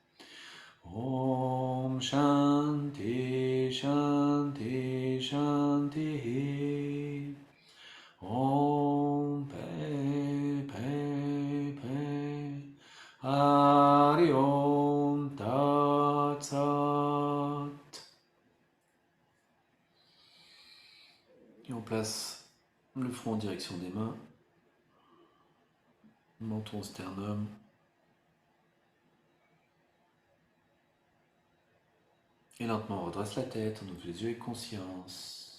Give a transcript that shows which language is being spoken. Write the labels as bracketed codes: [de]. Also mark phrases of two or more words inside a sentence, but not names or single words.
[sa] Om Shanti Shanti Shanti. Om Pe Hari Om Tat Sat. [fr] Et on place le front en direction des mains, menton sternum. Et lentement on redresse la tête, on ouvre les yeux avec conscience.